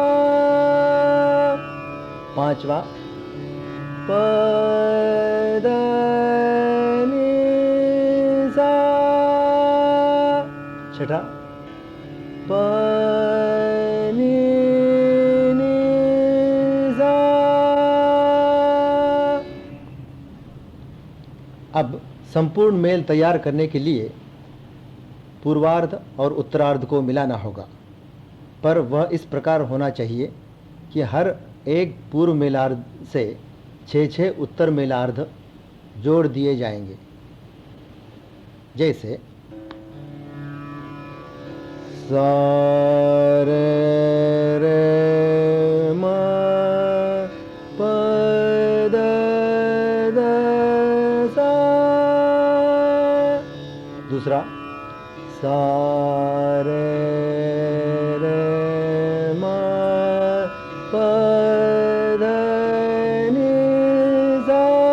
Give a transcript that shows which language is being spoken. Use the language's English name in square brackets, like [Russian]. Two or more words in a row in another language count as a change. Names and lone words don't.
[Hindi] पांचवा प ध नि सा। छठा प नि नि सा। अब संपूर्ण मेल तैयार करने के लिए पूर्वार्ध और उत्तरार्ध को मिलाना होगा, पर वह इस प्रकार होना चाहिए कि हर एक पूर्व मेलार्ध से 6 उत्तर मेलार्ध जोड़ दिए जाएंगे। जैसे सा रे रे म प द ध सा। दूसरा सा रे रे म प ध नि सा।